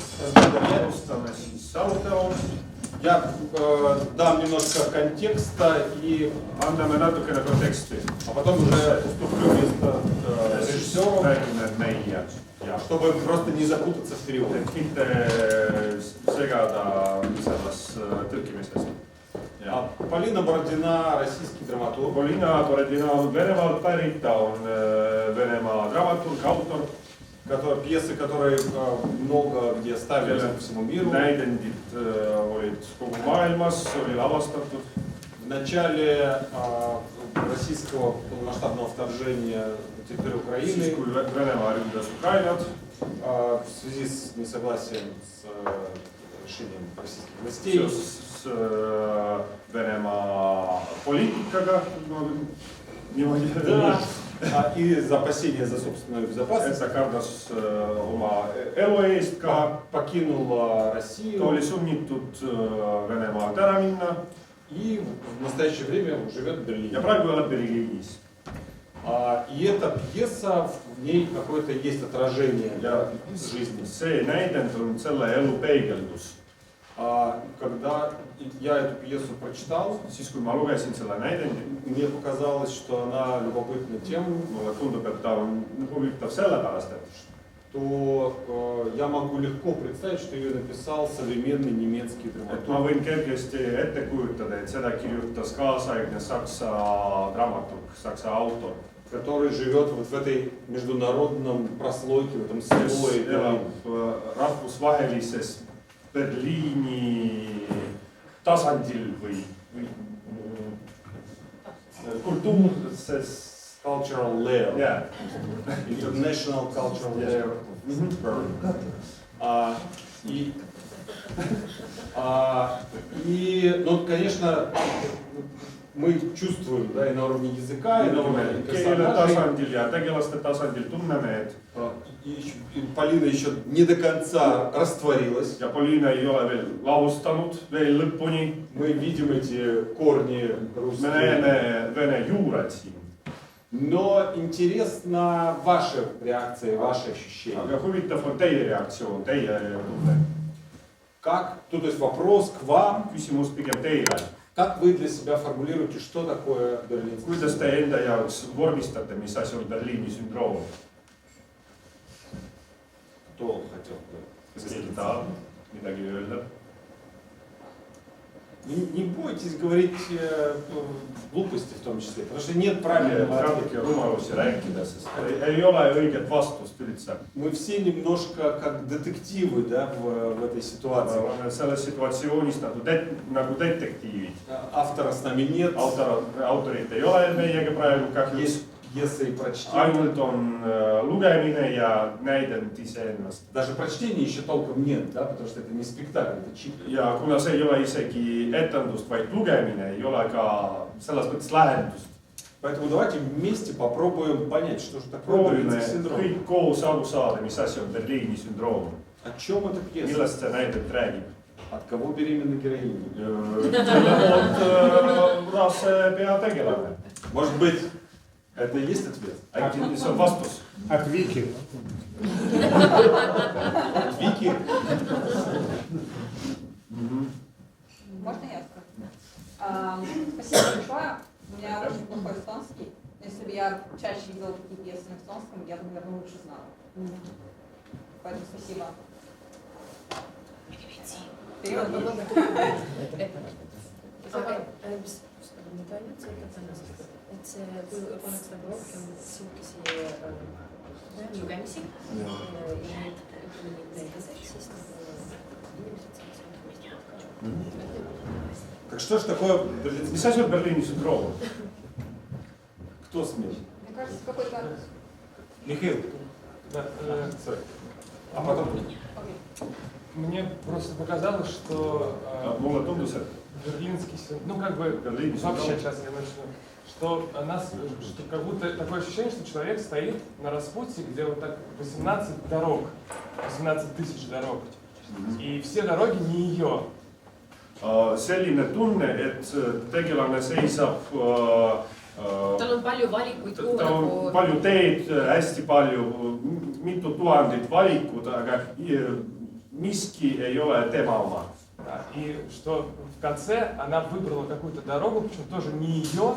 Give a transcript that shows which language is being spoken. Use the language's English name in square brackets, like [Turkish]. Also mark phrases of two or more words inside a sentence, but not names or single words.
[Russian] Я дам немножко контекста и [Estonian] anname natukene konteksti. [Russian] А потом уже уступлю место режиссеру, чтобы просто не запутаться в переводе. [Estonian] Mitte segada selles tõlkimises. [Russian] Полина Бородина, российский драматург. [Estonian] Polina Borodina on Venemaalt pärit, ta on Venemaa dramaturg, autor. [Russian] Пьесы, которые много где ставились по всему миру. [Estonian] Näidendid olid kogu maailmas, oli lavastatud. [Russian] В начале российского полномасштабного вторжения на территорию Украины, [Estonian] Siis, kui Venemaa ründas Ukrainat, [Russian] в связи с несогласием с решением российских властей, [Estonian] с Venemaa poliitikaga, niimoodi [Russian] да, и за опасения за собственную безопасность, [Estonian] ta kardas oma elu eest ka, [Russian] покинула [Estonian] ta [Russian] Россию [Estonian] oli sunnitud Venemaalt ära minna [Russian] и в настоящее время живет в Берлине. [Estonian] ja praegu elab Berliinis. [Russian] И эта пьеса, в ней какое-то есть отражение [Estonian] Ja [Russian] жизни. [Estonian] see näidend on selle elu peegeldus. [Russian] Когда я эту пьесу прочитал, [Estonian] siis kui ma lugesin selle näidendi, [Russian] мне показалось, что она любопытна тем, [Estonian] mulle tundub, et ta on huvitav sellepärast, et [Russian] то я могу легко представить, что ее написал современный немецкий [Estonian] ma [Russian] драматург. [Estonian] võin kergesti ette kujutada, et seda kirjutas kaasaegne saksa dramaturg, saksa autor, [Russian] Который живет вот в этой международном прослойке, в этом [Estonian] kes [Russian] слое. [Estonian] elab rahvusvahelises Berliini tasandil või kultuurses [English] Cultural layer. yeah. International cultural layer of Berlin. [Russian] Ну, конечно, мы чувствуем, да, и на уровне языка, и на уровне [Estonian] keele [Russian] персонажей. [Estonian] tasandil ja tegelaste tasandil tunneme, et [Russian] И Полина еще не до конца растворилась. [Estonian] ja Poliina ei ole veel lahustanud veel lõpuni. [Russian] Мы видим эти корни [Estonian] Me [Russian] русские. [Estonian] näeme vene juured siin. [Russian] Но интересна ваша реакция, ваши ощущения. [Estonian] Aga huvitav on teie reaktsioon, teie tunne. [Russian] Как, то есть вопрос к вам, [Estonian] Küsimus pigem teile. [Russian] как вы для себя формулируете, что такое берлинский [Estonian] Kuidas [Russian] синдром? [Estonian] te enda jaoks vormistate, mis asi on Berliini sündroom? [Russian] Кто хотел бы? [Estonian] Kas keegi tahab midagi öelda? [Russian] Не бойтесь говорить глупости в том числе, потому что нет правильного [Estonian] Saabki [Russian] ответа. [Estonian] rumalusi rääkida, sest ei ole õiget vastust üldse. [Russian] Мы все немножко как детективы, да, в этой ситуации. [Estonian] Oleme selles situatsioonis nagu detektiivid. [Russian] Автора с нами нет, [Estonian] Autorit ei ole meiega praegu kahjuks. [Russian] есть пьеса и прочтение. [Estonian] Ainult on lugemine ja näidend iseennast. [Russian] Даже прочтения еще толком нет, да, потому что это не спектакль, это чик. [Estonian] Ja kuna see ei ole isegi etendust, vaid lugemine, ei ole ka selles mõttes lähendust. [Russian] Поэтому давайте вместе попробуем понять, что же такое [Estonian] Proovime [Russian] берлинский синдром. [Estonian] kõik koos aru saada, mis asi on Berliini sündroom. [Russian] О чем эта пьеса? [Estonian] Millest see näidend räägib? [Russian] От кого беременна героиня? [Estonian] Kelle poolt rase peategelane. [Russian] Может быть, это и есть ответ? [Estonian] Äkki see on vastus? [Russian] От Вики. Вики? Можно я скажу? Спасибо большое. У меня очень плохой эстонский. Если бы я чаще видела такие пьесы на эстонском, я бы, наверное, лучше знала. Поэтому спасибо. Перевод. [Estonian] et see paneks nagu rohkem sihukesi lugemisi ja neid näidaseks, siis inimesed saaksid. [Russian] Так что же такое берлинский [Estonian] Mis asi on Berliini sündroom? [Russian] Кто смеет? Мне кажется, какой-то... Михаил. Sorry. А потом... Мне просто показалось, что [Estonian] Mulle tundus, et [Russian] берлинский синдром, ну как бы [Estonian] Berliini [Russian] вообще [Estonian] sündroom. [Russian] сейчас я начну, что как будто такое ощущение, что человек стоит на распутье, где вот так 18 дорог, 18 тысяч дорог, и все дороги не ее. [Estonian] Selline tunne, et tegelane seisab, tal on palju valikuid, kuhu tal on palju teed, hästi palju, mitu tuhandet valikut, aga miski ei ole tema oma. [Russian] И что в конце она выбрала какую-то дорогу, причем тоже не ее,